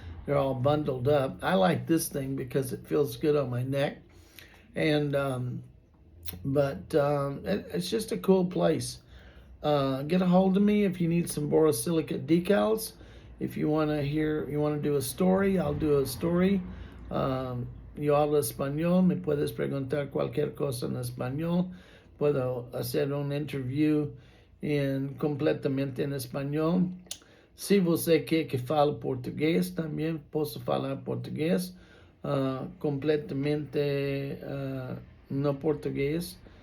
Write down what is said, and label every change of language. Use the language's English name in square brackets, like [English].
[English] They're all bundled up. I like this thing because it feels good on my neck. And it's just a cool place. Get a hold of me if you need some borosilicate decals. If you want to do a story, I'll do a story. [Spanish] Yo hablo español, me puedes preguntar cualquier cosa en español. Puedo hacer un interview completamente en español. [Portuguese] Si você quer que fale português, também posso falar português, completamente no português.